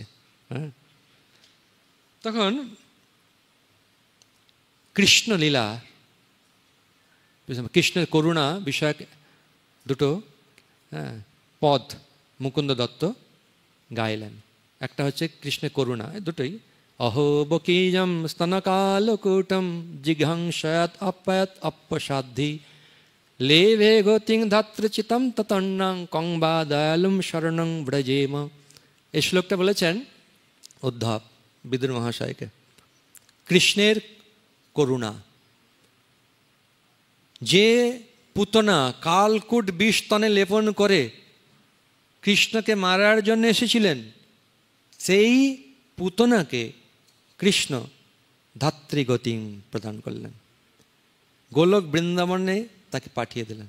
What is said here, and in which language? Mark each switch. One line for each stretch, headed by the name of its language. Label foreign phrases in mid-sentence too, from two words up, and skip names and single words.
Bangla: হ্যাঁ, তখন কৃষ্ণলীলা, কৃষ্ণের করুণা বিষয়ক দুটো হ্যাঁ পদ মুকুন্দ দত্ত গাইলেন। একটা হচ্ছে কৃষ্ণের করুণা, দুটোই
Sanskrit: অহো বকীজম স্তনকালকূটম জিঘাংসয়াত অপয়াত অপসাধ্যি লেভে গতিং ধাত্রচিতম ততন্নাং কংবা দয়ালুম শরণং ব্রজেম।
Bangla: এই শ্লোকটা বলেছেন উদ্ধব বিদুর মহাশয়কে। কৃষ্ণের করুণা, যে পুতনা কালকূট বিষ স্তনে লেপন করে কৃষ্ণকে মারার জন্য এসেছিলেন, সেই পুতনাকে কৃষ্ণ ধাত্রীগতিং প্রদান করলেন, গোলক বৃন্দাবনে তাকে পাঠিয়ে দিলেন।